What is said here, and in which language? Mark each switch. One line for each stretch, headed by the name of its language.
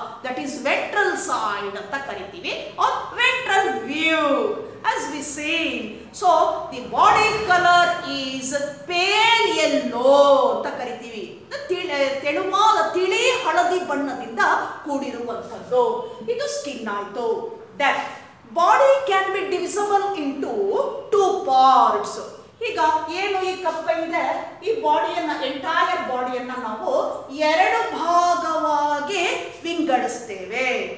English: that is ventral side
Kannada: ಅಂತ ಕರಿತೀವಿ,
English: or ventral view as we see. So the body color is pale yellow
Kannada: ಅಂತ ಕರಿತೀವಿ. ತೆಳುವಾದ ತಿಳಿ ಹಳದಿ ಬಣ್ಣದಿಂದ ಕೂಡಿರುವಂಥದ್ದು. ಇದು ಸ್ಕಿನ್ ಆಯ್ತು.
English: That body can be divisible into 2 parts.
Kannada: ಈಗ ಏನು ಈ ಕಪ್ಪೆ ಇದೆ, ಈ ಬಾಡಿಯನ್ನ, ಎಂಟೈರ್ ಬಾಡಿಯನ್ನ ನಾವು 2 ಭಾಗವಾಗಿ ವಿಂಗಡಿಸ್ತೇವೆ.